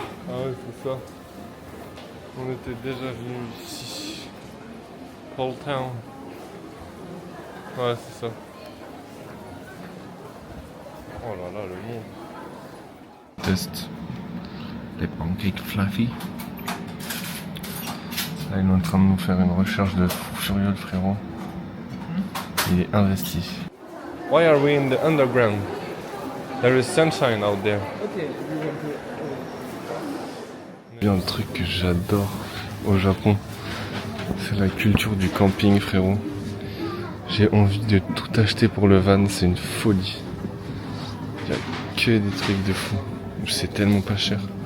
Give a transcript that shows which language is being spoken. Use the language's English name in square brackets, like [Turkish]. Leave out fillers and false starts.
[French] Ah ouais, c'est ça. On était déjà venu ici. Paul Town. Ouais, c'est ça. Oh là là, le monde. Test les pancakes fluffy. Là, il est en train de nous faire une recherche de fou furieux, le frérot. Il est investi. [English] Why are we in the underground? There is sunshine out there. Okay. You want to. [French] Bien, le truc que j'adore au Japon, c'est la culture du camping, frérot. J'ai envie de tout acheter pour le van, c'est une folie. Il y a que des trucs de fou. C'est tellement pas cher.